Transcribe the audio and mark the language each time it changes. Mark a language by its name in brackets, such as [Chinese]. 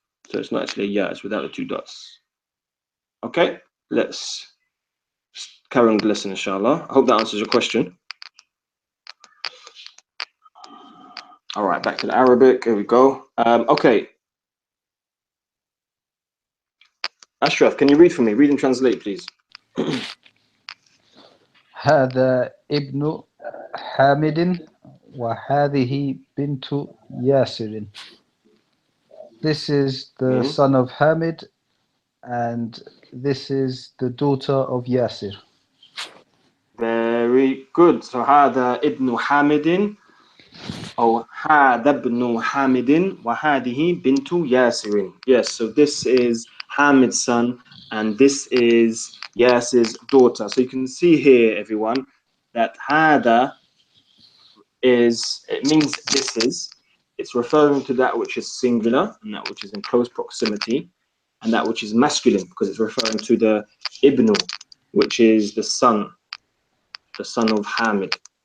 [English] So it's not actually a ya, it's without the 2 dots. Okay, let's carry on the lesson, inshallah. I hope that answers your question. All right, back to the Arabic. Here we go. Okay. Ashraf, can you read for me? Read and translate, please. [Arabic] هذا ابن حامد وهذه بنت ياسر. [English] This is the son of Hamid, and this is the daughter of Yasir. Very good. [Arabic] So هذا ابن حامد أو هذا ابن حامد وهذه بنت ياسر. [English] Yes, so this is Hamid's son and this is Yasir's daughter. So you can see here, everyone, that هذا it means this is. It's referring to that which is singular and that which is in close proximity, and that which is masculine because it's referring to the ibnu, which is the son of Hamid.